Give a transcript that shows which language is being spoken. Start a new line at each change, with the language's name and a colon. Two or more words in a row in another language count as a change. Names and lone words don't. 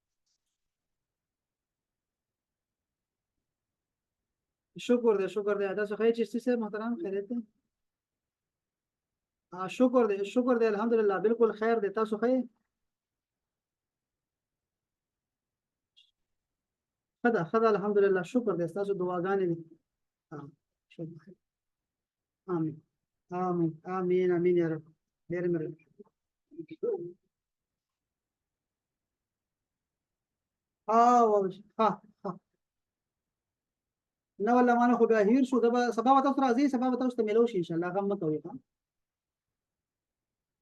Pashto: شکر دے
Urdu: ادا سخی چشتی سے محترم خیریت ہے؟
Pashto: ہاں شکر دے الحمدللہ، بالکل خیر دیتا سخی خدا الحمدللہ، شکر دے تاسو دعاګانې دي.
Urdu: ہاں، شکر. آمین آمین آمین آمین یا رب،
Pashto: ډېر مهرباني. ها ها نه والله ما نه خو بیا هیر شو، سبا به تاسو راځي، سبا به تاسو ته میلو شي ان شاء الله، غم مه کوئ.